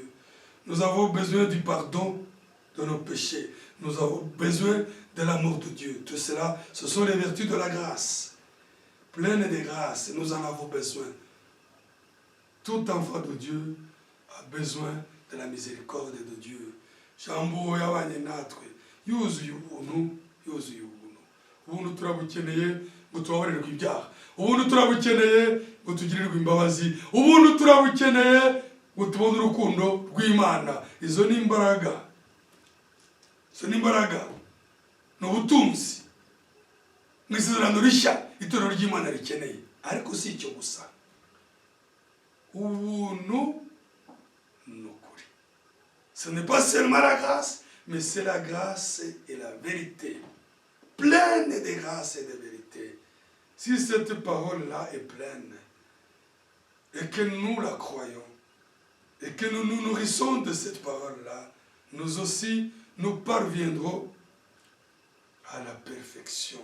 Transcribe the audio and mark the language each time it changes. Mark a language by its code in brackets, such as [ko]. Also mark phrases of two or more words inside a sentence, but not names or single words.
[fr] Nous avons besoin du pardon de nos péchés. Nous avons besoin de l'amour de Dieu. Tout cela, ce sont les vertus de la grâce. Pleine de grâce, nous en avons besoin. Tout enfant de Dieu a besoin de la miséricorde de Dieu. [rw] Jambo yabanye natwe yuzuye ubuntu, yuzuye ubuntu. Ubuntu turabukeneye ngo tubabarirwe ibyaha. Ubuntu turabukeneye ngo tugirirwe imbabazi. Ubuntu turabukeneye ngo tubone urukundo rw'Imana. Izo ni imbaraga. Izo ni imbaraga. Ni ubutunzi. Mu isezerano rishya itorero ry'Imana rikeneye. Ariko si icyo gusa. Ubuntu nukuri. [fr] Ce n'est pas seulement la grâce, mais c'est la grâce et la vérité. Pleine de grâce et de vérité. Si cette parole-là est pleine, et que nous la croyons, et que nous nous nourrissons de cette parole-là, nous aussi, nous parviendrons à la perfection.